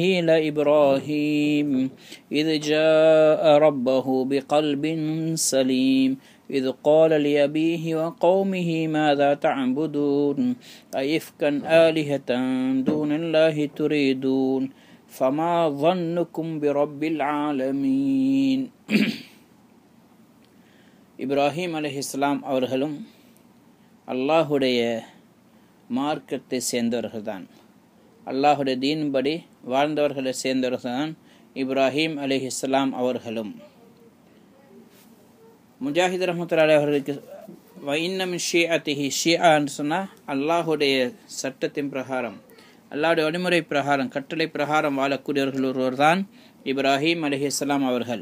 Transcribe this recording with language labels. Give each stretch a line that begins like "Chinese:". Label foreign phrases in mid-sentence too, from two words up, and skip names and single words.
Arabic: لإبراهيم إذ جاء ربه بقلب سليم إذ قال لأبيه وقومه ماذا تعبدون أئفكا آلهة دون الله تريدون فما ظنكم برب العالمين
Tamil: இப்ராஹிம் அலைஹிஸ்ஸலாம் அவர்களும் அல்லாஹுடைய மார்க்கத்தை சேர்ந்தவர்கள்தான். அல்லாஹுடைய தீன்படி வாழ்ந்தவர்களை சேர்ந்தவர்கள்தான் இப்ராஹிம் அலைஹிஸ்ஸலாம் அவர்களும். முஜாஹித் ரஹ்மத்துல்லாஹி அவர்களுக்கு
Arabic: وإن من شيعته,
Tamil: ஷிஆன்னு சொன்னால் அல்லாஹுடைய சட்டத்தின் பிரகாரம், அல்லாஹுடைய வழிமுறை பிரகாரம், கட்டளை பிரகாரம் வாழக்கூடியவர்கள் ஒருவர் தான் இப்ராஹிம் அலைஹிஸ்ஸலாம் அவர்கள்.